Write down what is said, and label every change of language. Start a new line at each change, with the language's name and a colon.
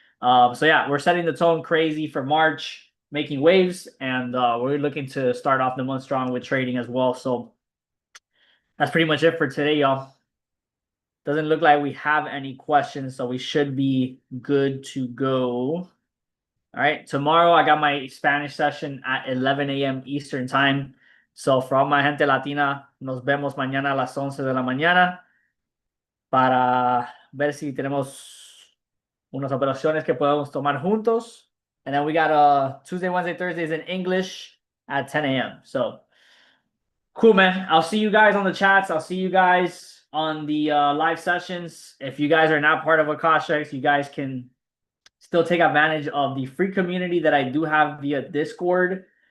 English: So yeah, we're setting the tone crazy for March, making waves, and we're looking to start off the month strong with trading as well. So that's pretty much it for today, y'all. Doesn't look like we have any questions, so we should be good to go. All right, tomorrow I got my Spanish session at 11 a.m. Eastern time. So for all my
Spanish: gente latina, nos vemos mañana a las 11 de la mañana para ver si tenemos unas operaciones que podemos tomar juntos.
English: And then we got Tuesday, Wednesday, Thursdays in English at 10 a.m. So cool, man. I'll see you guys on the chats. I'll see you guys on the live sessions. If you guys are not part of Akashex, you guys can still take advantage of the free community that I do have via Discord.